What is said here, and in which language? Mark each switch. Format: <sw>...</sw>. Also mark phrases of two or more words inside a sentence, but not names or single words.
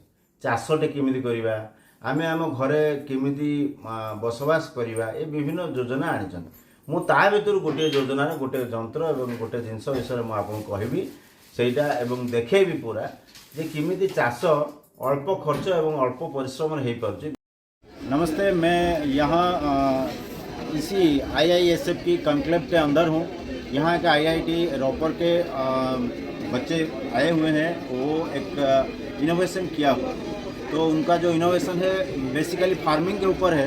<or>ଚାଷଟେ କେମିତି କରିବା, ଆମେ ଆମ ଘରେ କେମିତି ବସବାସ କରିବା, ଏ ବିଭିନ୍ନ ଯୋଜନା ଆଣିଛନ୍ତି। ମୁଁ ତା ଭିତରୁ ଗୋଟିଏ ଯୋଜନାର ଗୋଟିଏ ଯନ୍ତ୍ର ଏବଂ ଗୋଟିଏ ଜିନିଷ ବିଷୟରେ ମୁଁ ଆପଣଙ୍କୁ କହିବି ସେଇଟା ଏବଂ ଦେଖେଇବି ପୁରା ଯେ କେମିତି ଚାଷ ଅଳ୍ପ ଖର୍ଚ୍ଚ ଏବଂ ଅଳ୍ପ ପରିଶ୍ରମରେ ହେଇପାରୁଛି।</or> <hi>नमस्ते, मैं यहाँ इसी आईआईएसएफ की कॉन्क्लेव के अंदर हूँ। यहाँ के आईआईटी रॉपर के बच्चे आए हुए हैं। वो एक इनोवेशन किया हुआ, तो उनका जो इनोवेशन है</hi> <en>basically farming</en> <hi>के ऊपर है।</hi>